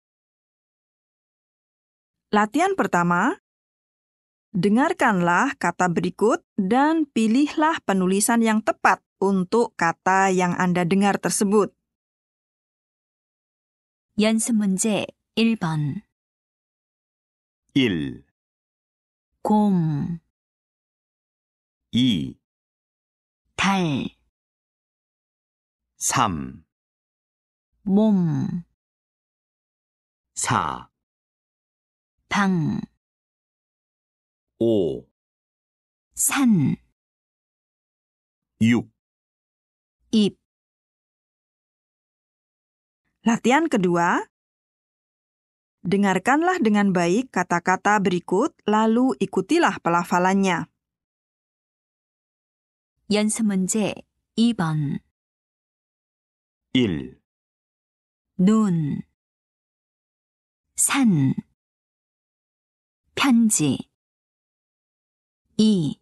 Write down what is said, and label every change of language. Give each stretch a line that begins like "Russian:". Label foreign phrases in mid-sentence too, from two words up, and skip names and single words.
Indonesian: Latihan pertama, dengarkanlah kata berikut dan pilihlah penulisan yang tepat untuk kata yang Anda dengar tersebut.
Korean: 연습 문제 1번. 1, 곰, 2, 달, 3, 몸, 4, 방, 5, 산, 6. 입.
Indonesian: Latihan kedua, dengarkanlah dengan baik kata-kata berikut, lalu ikutilah pelafalannya.
Korean: 연습 문제 2번. 1, 눈, 산, 편지. 2,